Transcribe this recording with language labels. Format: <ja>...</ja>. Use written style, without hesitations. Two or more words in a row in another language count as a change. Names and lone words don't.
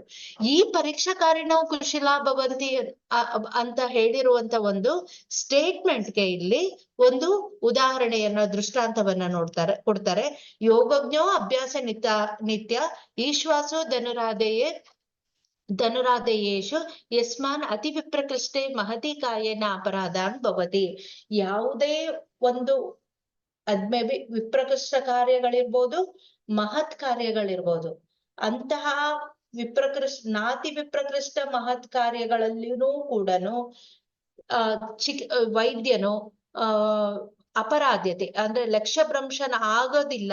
<kn>ಈ</kn> <sa>ಪರೀಕ್ಷಾಕಾರಿಣವು ಕುಶಲಾಭವಂತಿ</sa> <kn>ಅಂತ ಹೇಳಿರುವಂತ ಒಂದು ಸ್ಟೇಟ್ಮೆಂಟ್ಗೆ ಇಲ್ಲಿ ಒಂದು ಉದಾಹರಣೆಯನ್ನ ದೃಷ್ಟಾಂತವನ್ನ ಕೊಡ್ತಾರೆ.</kn> <sa>ಯೋಗಜ್ಞೋ ಅಭ್ಯಾಸ ನಿತ್ಯ ಈಶ್ವಾಸೋ ಧನುರಾದೇಯೇಶು ಯಸ್ಮಾನ್ ಅತಿ ವಿಪ್ರಕೃಷ್ಟೇ ಮಹತಿ ಕಾಯೇನ ಅಪರಾಧಾನ್ ಭವತಿ.</sa> <kn>ಯಾವುದೇ ಒಂದು ವಿಪ್ರಕೃಷ್ಟ ಕಾರ್ಯಗಳಿರ್ಬೋದು, ಮಹತ್ ಕಾರ್ಯಗಳಿರ್ಬೋದು, ಅಂತಹ ನಾತಿ ವಿಪ್ರಕೃಷ್ಟ ಮಹತ್ ಕಾರ್ಯಗಳಲ್ಲಿನೂ ಕೂಡ ವೈದ್ಯನು ಅಪರಾಧ್ಯತೆ ಅಂದ್ರೆ ಲಕ್ಷ್ಯಭ್ರಂಶನ ಆಗೋದಿಲ್ಲ.</kn>